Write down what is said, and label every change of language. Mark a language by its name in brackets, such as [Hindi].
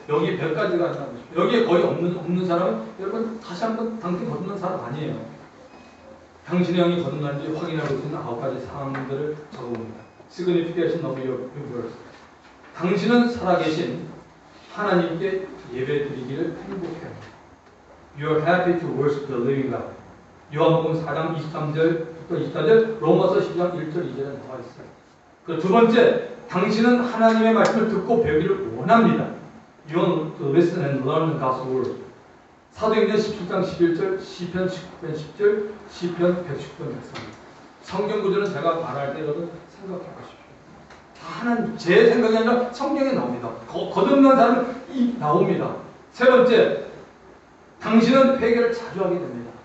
[Korean] 여기 100가지가 안 나오죠. 여기에 거의 없는 사람은 여러분 다시 한번 당신 거듭난 사람 아니에요. 당신의 영이 거듭난지 확인할 수 있는 9가지 사항들을 적어봅니다. [English] Signification of your verse. [Korean] 당신은 살아계신 하나님께 예배드리기를 행복해합니다. [English] You are happy to worship the living God. [Korean] 요한복음 4장 23절부터 24절, 로마서 10장 1절 2절에 나와 있어요. 그 두 번째, 당신은 하나님의 말씀을 듣고 배우기를 원합니다. [English] You want to listen and learn God's word. [Korean] 사도행전 17장 11절, 시편 19편 10절, 시편 119편 103절. 성경 구절은 제가 말할 때 여러분 생각해 보십시오. 하나님, 제 생각이 아니라 성경에 나옵니다. 거듭난 사람은 나옵니다. 세 번째, 당신은 회개를 자주 하게 됩니다.